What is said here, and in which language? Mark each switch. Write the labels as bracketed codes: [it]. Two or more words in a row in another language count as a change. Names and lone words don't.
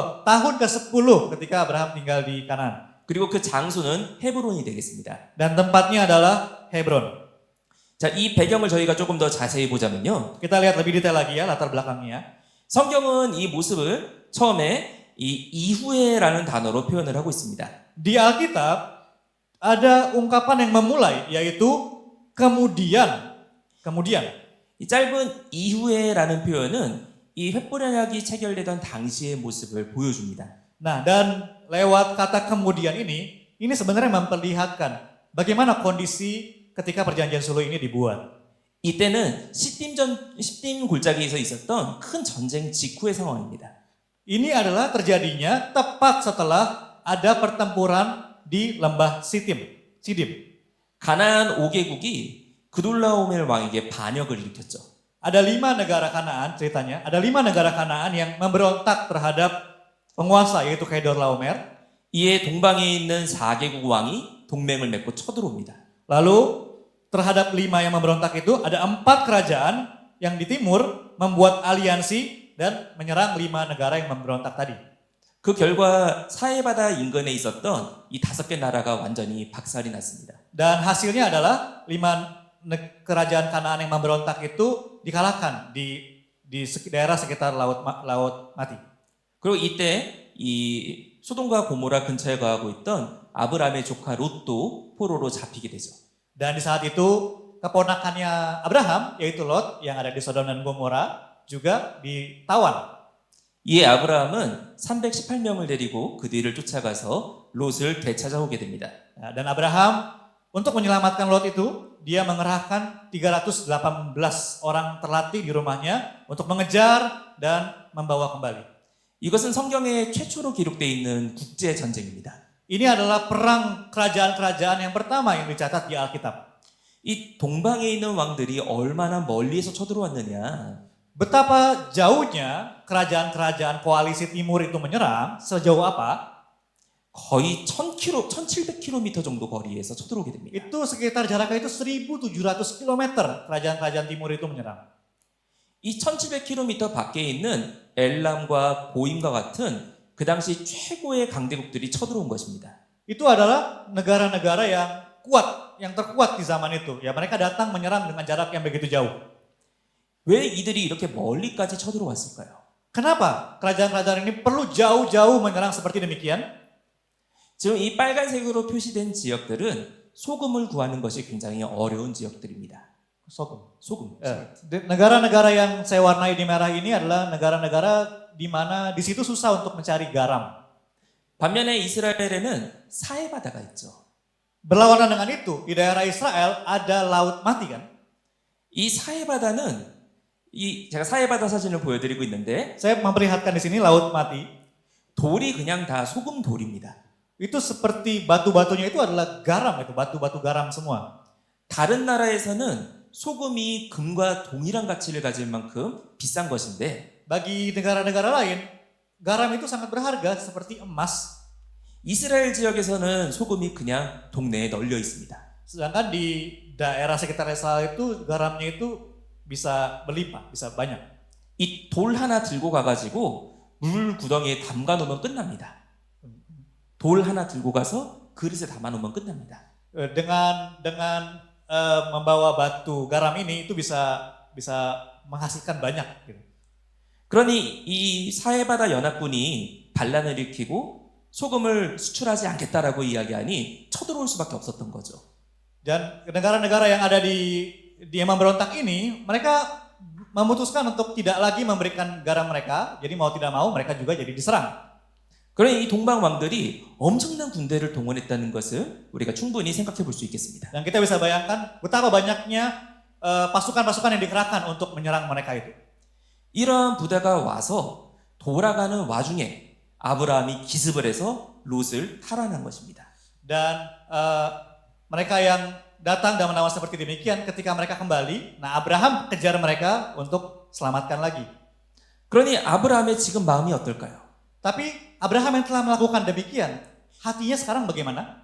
[id] Tahun ke-10 ketika Abraham tinggal di Kanaan. [ko] 그리고 그 장소는 헤브론이 되겠습니다. [id] Dan tempatnya adalah Hebron. [ko] 자, 이 배경을 저희가 조금 더 자세히 보자면요. [id] Kita lihat lebih detail lagi ya latar belakangnya. [ko] 성경은 이 모습을 처음에 이 이후에라는 단어로 표현을 하고 있습니다. [id] Di Alkitab ada ungkapan yang memulai yaitu kemudian. [ko] 이 짧은 이후에라는 표현은 이 횃불 언약이 체결되던 당시의 모습을 보여줍니다. [id] Nah, dan lewat kata kemudian ini sebenarnya memperlihatkan bagaimana kondisi ketika perjanjian suluh ini dibuat. [ko] 이때는 시딤 골짜기에서 있었던 큰 전쟁 직후의 상황입니다. [id] Ini adalah terjadinya tepat setelah ada pertempuran di lembah Sidim. [ko] 가나안 5개국이 그돌라오멜 왕에게 반역을 일으켰죠. [id] Ada 5 negara Kanaan ceritanya, ada 5 negara Kanaan yang memberontak terhadap penguasa yaitu Kedorlaomer. [ko] 이에 동방에 있는 4개국 왕이 동맹을 맺고 쳐들어옵니다. [id] Lalu terhadap 5 yang memberontak itu ada 4 kerajaan yang di timur membuat aliansi dan menyerang 5 negara yang memberontak tadi. [ko] 그 결과 사해바다 인근에 있었던 이 5개 나라가 완전히 박살이 났습니다. [id] Dan hasilnya adalah 5 kerajaan Kanaan yang memberontak itu dikalahkan di daerah sekitar laut mati. [ko] 그리고 이때 이 소돔과 고모라 근처에 거하고 있던 아브라함의 조카 롯도 포로로 잡히게 되죠. [id] Dan di saat itu keponakannya Abraham yaitu Lot yang ada di Sodom dan Gomora juga ditawan. [ko] 이에 아브라함은 318명을 데리고 그 뒤를 쫓아가서 롯을 되찾아오게 됩니다. [id] Dan Abraham untuk menyelamatkan Lot itu dia mengerahkan 318 orang terlatih di rumahnya untuk mengejar dan membawa kembali. [ko] 이것은 성경에 최초로 기록되어 있는 국제 전쟁입니다. [id] Ini adalah perang kerajaan-kerajaan yang pertama yang dicatat di Alkitab. [ko] 이 동방에 있는 왕들이 얼마나 멀리에서 쳐들어왔느냐. [id] Betapa jauhnya kerajaan-kerajaan koalisi timur itu menyerang, sejauh apa? [ko] 거의 1700km 정도 거리에서 쳐들어오게 됩니다. [id] Itu sekitar jaraknya itu 1700 km kerajaan-kerajaan timur itu menyerang. [ko] 이 1700km 밖에 있는 엘람과 고임과 같은 그 당시 최고의 강대국들이 쳐들어온 것입니다. [id] Itu adalah negara-negara yang kuat, yang terkuat di zaman itu. Ya mereka datang menyerang dengan jarak yang begitu jauh. [ko] 왜 이들이 이렇게 멀리까지 쳐들어왔을까요? [id] Kenapa kerajaan-kerajaan ini perlu jauh-jauh menyerang seperti demikian? [ko] 지금 이 빨간색으로 표시된 지역들은 소금을 구하는 것이 굉장히 어려운 지역들입니다. 소금. [id] Negara-negara yang saya warnai di merah ini adalah negara-negara di mana di situ susah untuk mencari garam. [ko] 반면에 이스라엘에는 사해바다가 있죠. [id] Berlawanan dengan itu, di daerah Israel ada laut mati kan? [ko] 이 사해바다는 제가 사해바다 사진을 보여드리고 있는데 [id] Saya memperlihatkan di sini laut mati. [ko] 돌이 그냥 다 소금 돌입니다. [id] Itu seperti batu-batunya itu adalah garam itu, batu-batu garam semua. [ko] 다른 나라에서는 소금이 금과 동일한 가치를 가질 만큼 비싼 것인데 [id] Bagi negara-negara lain, garam itu sangat berharga seperti emas. [ko] 이스라엘 지역에서는 소금이 그냥 동네에 널려 있습니다. [id] Sedangkan di daerah sekitar Israel itu garamnya itu bisa berlimpah, bisa banyak. [ko] 이 돌 하나 들고 가가지고 물 구덩이에 담가 놓으면 끝납니다. 돌 하나 들고 가서 그릇에 담아 놓으면 끝납니다. [id] Dengan membawa batu garam ini itu bisa menghasilkan banyak. Gitu. [ko] 그러니 이 사해바다 연합군이 반란을 일으키고 소금을 수출하지 않겠다라고 이야기하니 쳐들어올 수밖에 없었던 거죠. [id] Dan negara-negara yang ada di yang memberontak ini, mereka memutuskan untuk tidak lagi memberikan garam mereka. Jadi mau tidak mau mereka juga jadi diserang. [ko] 그러니 이 동방 왕들이 엄청난 군대를 동원했다는 것을 우리가 충분히 생각해 볼 수 있겠습니다. [id] Dan kita bisa bayangkan betapa banyaknya pasukan-pasukan yang dikerahkan untuk menyerang mereka itu. [ko] 이러한 부대가 와서 돌아가는 와중에 아브라함이 기습을 해서 롯을 탈환한 것입니다. [id] Dan mereka yang datang dan menawan seperti demikian, ketika mereka kembali, nah Abraham kejar mereka untuk selamatkan lagi. [ko] 그러니 아브라함의 지금 마음이 어떨까요? [id] Tapi Abraham yang telah melakukan demikian, hatinya sekarang bagaimana?